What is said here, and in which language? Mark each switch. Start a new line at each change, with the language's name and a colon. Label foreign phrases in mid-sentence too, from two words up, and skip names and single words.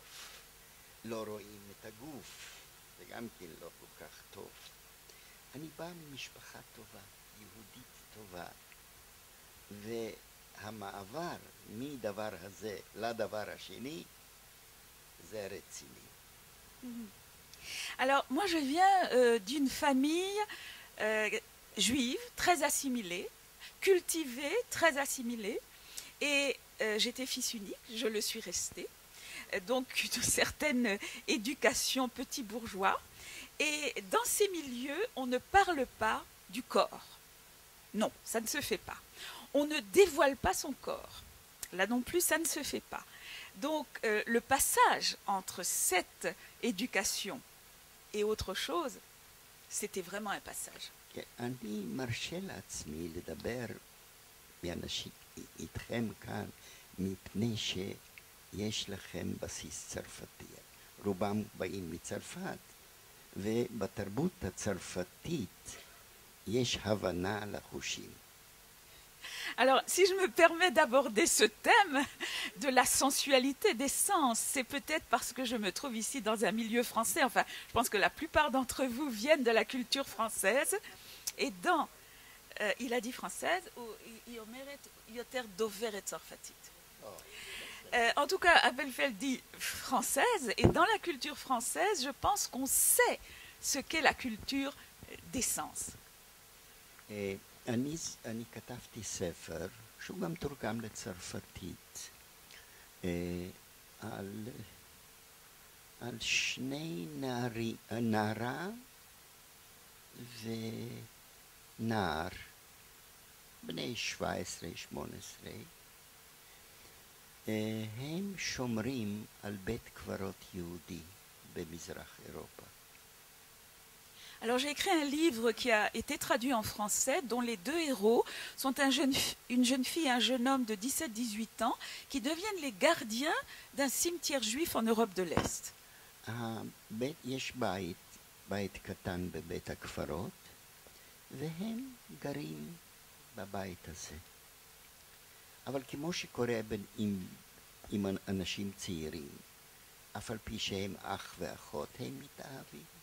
Hebrew: לא רואים את הגוף, זה גם כן לא כל כך טוב. אני בא ממשפחה טובה, יהודית טובה, והמעבר מדבר הזה לדבר השני, זה רציני.
French: Alors, moi, je viens d'une famille juive, très assimilée, cultivée, très assimilée, et j'étais fils unique, je le suis restée, donc une certaine éducation petit bourgeois, et dans ces milieux, on ne parle pas du corps. Non, ça ne se fait pas. On ne dévoile pas son corps. Là non plus, ça ne se fait pas. Donc, le passage entre cette éducation et autre chose, c'était vraiment un passage.
Hebrew: אני מרשה לעצמי לדבר מאנשים איתכם כאן מפני שיש לכם בסיס צרפתי. רובם באים מצרפת, ובתרבות הצרפתית יש הבנה לחושים.
French: Alors, si je me permets d'aborder ce thème de la sensualité des sens, c'est peut-être parce que je me trouve ici dans un milieu français. Enfin, je pense que la plupart d'entre vous viennent de la culture française. Et dans, il a dit française,
Hebrew: הוא יותר דובר את צרפתית.
French: En tout cas, Appelfeld dit française. Et dans la culture française, je pense qu'on sait ce qu'est la culture des sens.
Hebrew: אני כתבתי ספר, שהוא גם תורגם לצרפתית, על על שני נערה ונער, בני 17-18, הם שומרים על בית קברות יהודי במזרח אירופה.
French: Alors j'ai écrit un livre qui a été traduit en français, dont les deux héros sont une jeune fille et un jeune homme de 17-18 ans qui deviennent les gardiens d'un cimetière juif en Europe de l'Est.
Hebrew: יש בית קטן בבית הקברות, והם גרים בבית הזה. אבל כמו שקורה עם אנשים צעירים, אף על פי שהם אח ואחות, הם מתאהבים.